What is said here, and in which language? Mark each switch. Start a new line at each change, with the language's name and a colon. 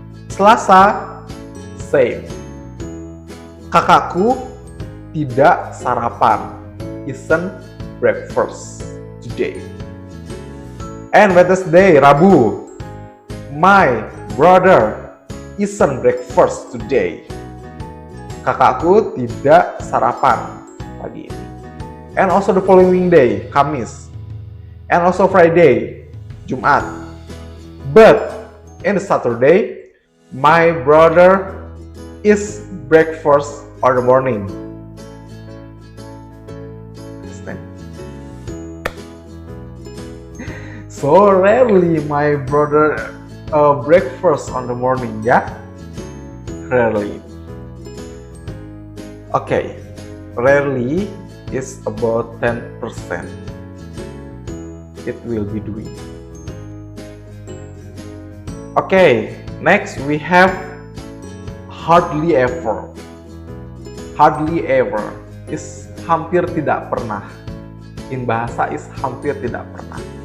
Indonesian: Selasa,
English: same.
Indonesian: Kakakku tidak sarapan,
English: isn't breakfast today. And Wednesday, Rabu, my brother isn't breakfast today.
Indonesian: Kakakku tidak sarapan pagi ini.
English: And also the following day, Kamis. And also Friday, Jumat. But in the Saturday, my brother is breakfast on the morning. So rarely my brother breakfast on the morning, ya. Rarely. Okay, rarely is about 10%. It will be doing. Okay, next we have hardly ever. Hardly ever is
Indonesian: hampir tidak pernah.
English: In bahasa is
Indonesian: hampir tidak pernah.